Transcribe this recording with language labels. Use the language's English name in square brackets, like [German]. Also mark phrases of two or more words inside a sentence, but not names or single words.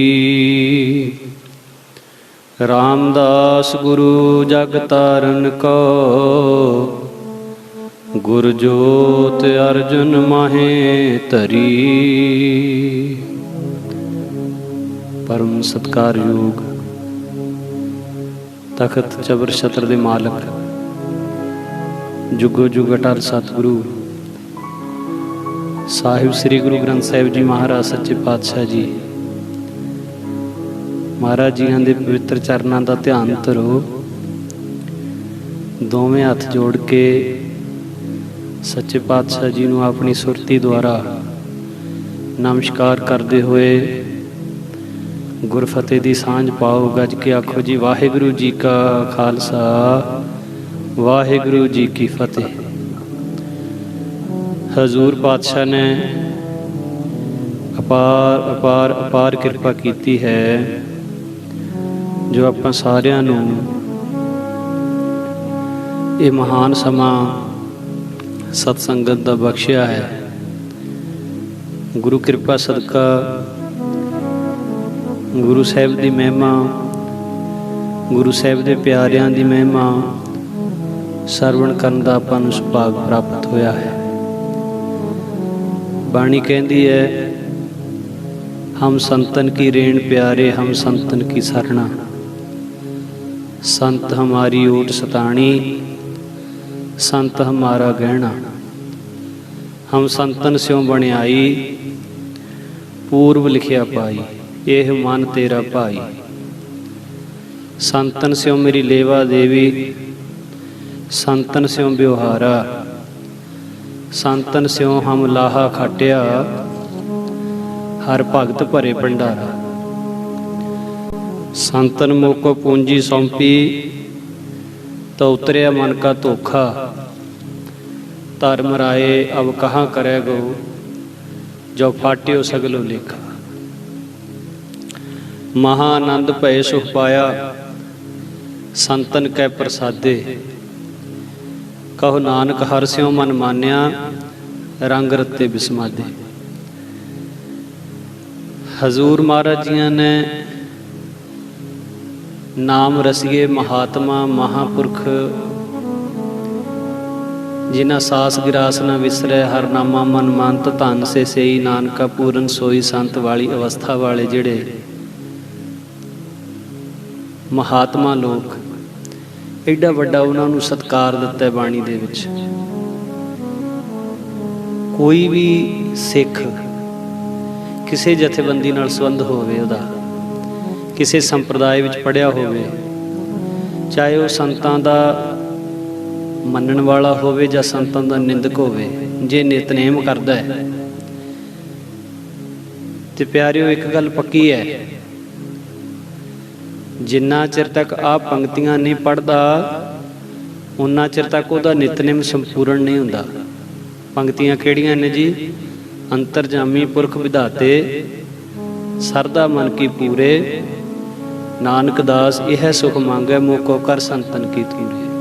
[Punjabi] ਰਾਮਦਾਸ ਗੁਰੁ ਜਗ ਤਾਰਨ ਕੋ ਗੁਰ ਜੋਤ ਅਰਜਨ ਮਾਹੇ ਤਰੀ। ਪਰਮ ਸਤਿਕਾਰਯੋਗ ਤਖ਼ਤ ਚੌਰ ਛਤਰ ਦੇ ਮਾਲਕ ਜੁਗੋ ਜੁਗ ਅਟਲ ਸਤਿਗੁਰੂ ਸਾਹਿਬ ਸ੍ਰੀ ਗੁਰੂ ਗ੍ਰੰਥ ਸਾਹਿਬ ਜੀ ਮਹਾਰਾਜ ਸੱਚੇ ਪਾਤਸ਼ਾਹ ਜੀ ਮਹਾਰਾਜ ਜੀ ਦੇ ਪਵਿੱਤਰ ਚਰਨਾਂ ਦਾ ਧਿਆਨ ਧਰੋ। ਦੋਵੇਂ ਹੱਥ ਜੋੜ ਕੇ ਸੱਚੇ ਪਾਤਸ਼ਾਹ ਜੀ ਨੂੰ ਆਪਣੀ ਸੁਰਤੀ ਦੁਆਰਾ ਨਮਸਕਾਰ ਕਰਤੇ ਹੁਏ ਗੁਰਫ਼ਤਿਹ ਦੀ ਸਾਂਝ ਪਾਓ। ਗੱਜ ਕੇ ਆਖੋ ਜੀ ਵਾਹਿਗੁਰੂ ਜੀ ਕਾ ਖ਼ਾਲਸਾ ਵਾਹਿਗੁਰੂ ਜੀ ਕੀ ਫ਼ਤਿਹ। ਹਜ਼ੂਰ ਪਾਤਸ਼ਾਹ ਨੇ ਅਪਾਰ ਅਪਾਰ ਅਪਾਰ ਕਿਰਪਾ ਕੀ ਹੈ ਜੋ ਆਪਾਂ ਸਾਰਿਆਂ ਨੂੰ ਯੇ ਮਹਾਨ ਸਮਾਂ ਸਤਿਸੰਗਤ ਦਾ ਬਖ਼ਸ਼ਿਆ ਹੈ। ਗੁਰੂ ਕਿਰਪਾ ਸਦਕਾ ਗੁਰੂ ਸਾਹਿਬ ਦੀ ਮਹਿਮਾ ਗੁਰੂ ਸਾਹਿਬ ਦੇ ਪਿਆਰਿਆਂ ਦੀ ਮਹਿਮਾ ਸਰਵਣ ਕਰਨ ਦਾ ਆਪਾਂ ਨੂੰ ਸੁਭਾਗ ਪ੍ਰਾਪਤ ਹੋਇਆ ਹੈ। बाणी [Hindi] कहती है [Punjabi] ਹਮ ਸੰਤਨ ਕੀ ਰੇਣ ਪਿਆਰੇ ਹਮ ਸੰਤਨ ਕੀ ਸਰਣਾ। ਸੰਤ ਹਮਾਰੀ ਓਟ ਸਤਾਣੀ ਸੰਤ ਹਮਾਰਾ ਗਹਨਾ। ਹਮ ਸੰਤਨ ਸਿਉ ਬਣਿਆਈ ਪੂਰਵ ਲਿਖਿਆ ਪਾਈ ਏਹ ਮਨ ਤੇਰਾ ਭਾਈ। ਸੰਤਨ ਸਿਉ ਮੇਰੀ ਲੇਵਾ ਦੇਵੀ ਸੰਤਨ ਸਿਉ ਬਿਉਹਾਰਾ। ਸੰਤਨ ਸਿਉ ਹਮ ਲਾਹਾ ਖਾਟਿਆ ਹਰ ਭਗਤ ਭਰੇ ਭੰਡਾਰਾ। ਸੰਤਨ ਮੋਕੋ ਪੂੰਜੀ ਸੌਂਪੀ ਤੋ ਉਤਰਿਆ ਮਨ ਕਾ ਧੋਖਾ। ਧਰਮ ਰਾਏ ਅਬ ਕਹਾਂ ਕਰੇ ਗੋ ਜੋ ਫਾਟਿਓ ਸਗਲੋ ਲੇਖਾ। ਮਹਾਨੰਦ ਭਯ ਸੁਖ ਪਾਇਆ ਸੰਤਨ ਕੈ ਪ੍ਰਸਾਦੇ। ਕਹੋ ਨਾਨਕ ਹਰ ਸਿਉ ਮਨ ਮਾਨਿਆ ਰੰਗ ਰੱਤੇ ਬਿਸਮਾਦੇ। ਹਜ਼ੂਰ ਮਹਾਰਾਜ ਜੀਆਂ ਨੇ ਨਾਮ ਰਸੀਏ ਮਹਾਤਮਾ ਮਹਾਪੁਰਖ ਜਿਨ੍ਹਾਂ ਸਾਸ ਗਿਰਾਸ ਨ ਵਿਸਰੈ ਹਰ ਨਾਮਾ ਮਨ ਮਾਨਤ ਧਨ ਸੇ ਸਹੀ ਨਾਨਕਾ ਪੂਰਨ ਸੋਈ ਸੰਤ ਵਾਲੀ ਅਵਸਥਾ ਵਾਲੇ ਜਿਹੜੇ ਮਹਾਤਮਾ ਲੋਕ ਏਡਾ ਵੱਡਾ ਉਨ੍ਹੋਂਨੇ ਸਤਿਕਾਰ ਦਿੱਤਾ ਹੈ ਬਾਣੀ ਦੇ ਵਿੱਚ। ਕੋਈ ਭੀ ਸਿੱਖ ਕਿਸੀ ਜਥੇਬੰਦੀ ਨਾਲ ਸੰਬੰਧ ਹੋਵੇ ਉਹਦਾ ਕਿਸੀ ਸੰਪਰਦਾਇ ਵਿੱਚ ਪੜ੍ਹਿਆ ਹੋਵੇ ਚਾਹੇ ਵਹ ਸੰਤਾਂ ਦਾ ਮੰਨਣ ਵਾਲਾ ਹੋਵੇ ਜਾਂ ਸੰਤਾਂ ਦਾ ਨਿੰਦਕ ਹੋਵੇ ਜੇ ਨਿਤਨੇਮ ਕਰਦਾ ਹੈ ਤੇ ਪਿਆਰਿਓ, ਇੱਕ ਗੱਲ ਪੱਕੀ ਹੈ, ਜਿੰਨਾ ਚਿਰ ਤੱਕ ਆਹ ਪੰਕਤੀਆਂ ਨਹੀਂ ਪੜ੍ਹਦਾ ਉਨਾ ਚਿਰ ਤੱਕ ਉਹਦਾ ਨਿਤਨੇਮ ਸੰਪੂਰਨ ਨਹੀਂ ਹੁੰਦਾ। ਪੰਕਤੀਆਂ ਕਿਹੜੀਆਂ ਨੇ ਜੀ? ਅੰਤਰਜਾਮੀ ਪੁਰਖ ਵਿਧਾਤੇ, ਸਰਦਾ ਮਨ ਕੀ ਪੂਰੇ, ਨਾਨਕ ਦਾਸ ਇਹ ਸੁਖ ਮੰਗੈ, ਮੋਕੋ ਕਰ ਸੰਤਨ ਕੀ ਤੂਰੇ।